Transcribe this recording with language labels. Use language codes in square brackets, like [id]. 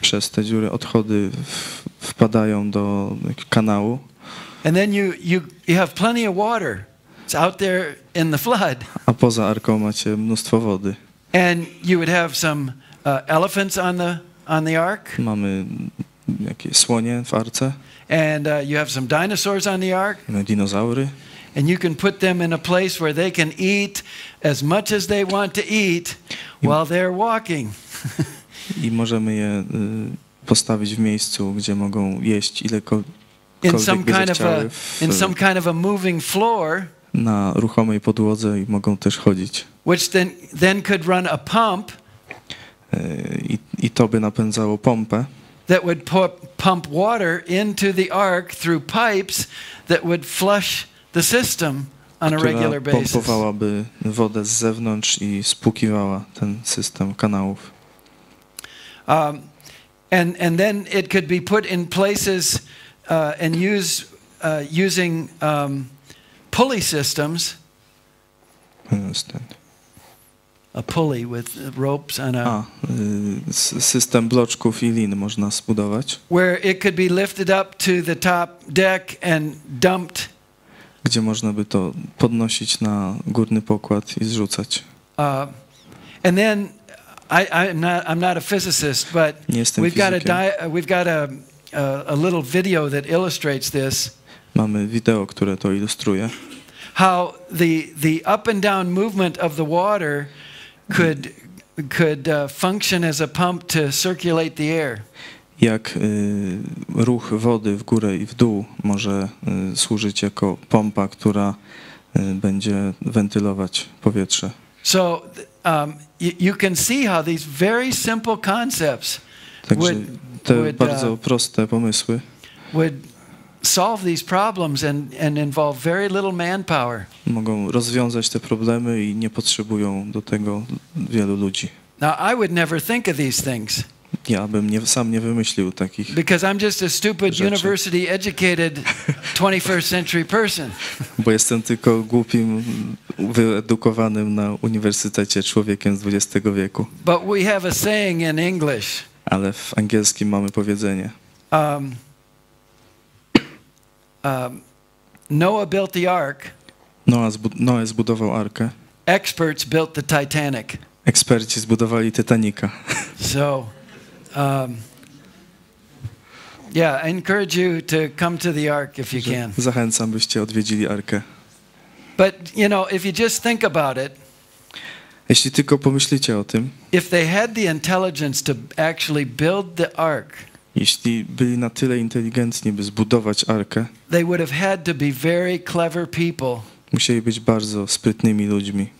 [pl] Przez te dziury odchody wpadają do kanału. [en] And then you have plenty of water. It's out there in the flood. [pl] A poza arką macie mnóstwo wody. [en] And you would have some elephants on the ark. [pl] Mamy jakieś słonie w arce. [en] And you have some dinosaurs on the ark. [pl] Dinozaury. [en] And you can put them in a place where they can eat as much as they want to eat while they're walking. [pl] I możemy je postawić w miejscu, gdzie mogą jeść ilekolwiek by zechciały. [en] In some kind of a moving floor. [pl] Na ruchomej podłodze i mogą też chodzić. [en] Which then could run a pump. [pl] I to by napędzało pompę. [en] That would pump water into the ark through pipes that would flush the system on a regular [pl] która [en] basis. [pl] pompowałaby wodę z zewnątrz i spłukiwała ten system kanałów. [en] And then it could be put in places and using pulley systems. A pulley with ropes on a [pl] system bloczków i lin można zbudować. [en] Where it could be lifted up to the top deck and dumped. [pl] Gdzie można by to podnosić na górny pokład i zrzucać. [en] And then I'm not a physicist, but we've got a little video that illustrates this. [pl] Mamy wideo, które to ilustruje. [en] How the up and down movement of the water could function as a pump to circulate the air. [pl] Jak ruch wody w górę i w dół może służyć jako pompa, która będzie wentylować powietrze. [en] So you can see how these very simple concepts [pl] te bardzo proste pomysły [en] would solve these problems and involve very little manpower. [pl] Mogą rozwiązać te problemy i nie potrzebują do tego wielu ludzi. [en] Now I would never think of these things. [pl] Ja bym sam nie wymyślił takich [en] Because I'm just a stupid university educated 21st century person. [pl] Bo jestem tylko głupim, wyedukowanym na uniwersytecie człowiekiem z XX wieku. [en] But we have a saying in English. [pl] Ale w angielskim mamy powiedzenie. [en] Noah built the ark. [pl] Noe zbudował arkę. [en] Experts built the Titanic. [pl] Eksperci zbudowali Titanica. [en] So, yeah, I encourage you to come to the ark if you can. [pl] Zachęcam, byście odwiedzili arkę. [en] But you know, if you just think about it, [pl] jeśli tylko pomyślicie o tym, [en] if they had the intelligence to actually build the ark, [pl] jeśli byli na tyle inteligentni, by zbudować arkę, [en] they would have had to be very clever people. [pl] Musieli być bardzo sprytnymi ludźmi.